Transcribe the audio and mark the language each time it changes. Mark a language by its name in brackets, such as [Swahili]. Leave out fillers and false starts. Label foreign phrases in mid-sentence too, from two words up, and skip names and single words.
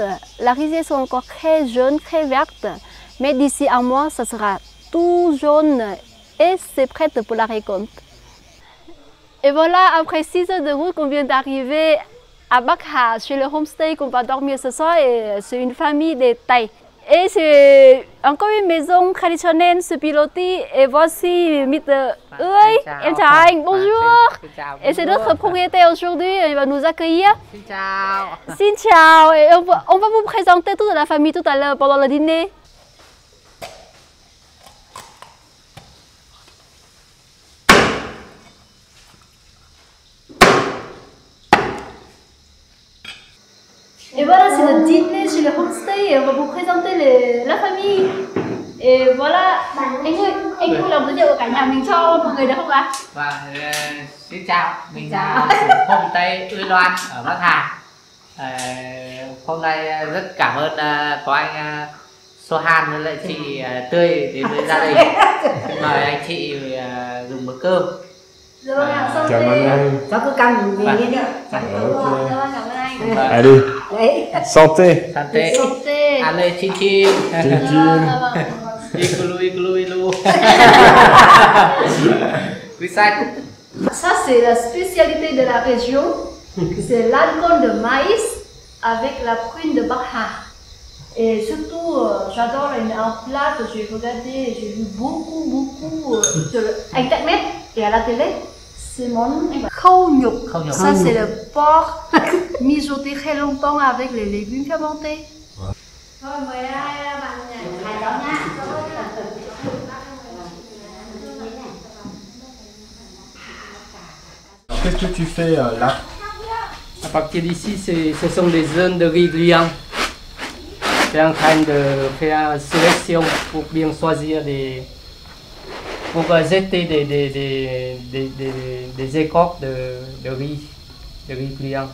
[French] La rizière sont encore très jeunes, très vertes. Mais d'ici un mois, ça sera tout jaune et c'est prêt pour la récolte. Et voilà, après 6 heures de route, on vient d'arriver à Bắc Hà, chez le homestay qu'on va dormir ce soir. Et c'est une famille de Thaï. Et c'est encore une maison traditionnelle, se piloter. Et voici [Vietnamese] Mr. Ơi, em chào anh, [French] bonjour. Et c'est notre propriétaire aujourd'hui, il va nous accueillir. [Vietnamese] Xin chào. Xin chào, [French] et on va vous présenter toute la famille tout à l'heure pendant le dîner. Et voilà, c'est le dîner chez le homestay et on va vous présenter la famille. Et voilà, [Vietnamese] anh vui lòng giới thiệu cả nhà mình cho mọi người được không ạ? Vâng, xin chào, mình là chủ homestay Uy Loan ở Bắc Hà. Hôm nay rất cảm ơn có anh Sohan với lại chị Tươi đến với gia đình. Xin mời anh chị dùng bữa cơm. Rồi, cảm ơn anh. Cháu cứ cầm về đi nữa. Cảm ơn anh. [French] Allez, santé. Santé. Santé. Allez, chin chin. Chin chin. Igloo, igloo. Ça, c'est la spécialité de la région. C'est l'alcool de maïs avec la prune de Bắc Hà. Et surtout, j'adore un plat que j'ai regardé, j'ai vu beaucoup sur Internet et à la télé. C'est mon [Vietnamese] khâu nhục. [French] Ça, c'est le porc mijoté très longtemps avec les légumes fermentés. [Vietnamese] Thôi mời bạn Hải cháu nha. [French] Qu'est-ce que tu fais là? À partir d'ici, ce sont des zones de riz gluant. C'est en train de faire une sélection pour bien choisir pour jeter des écorces de riz gluant.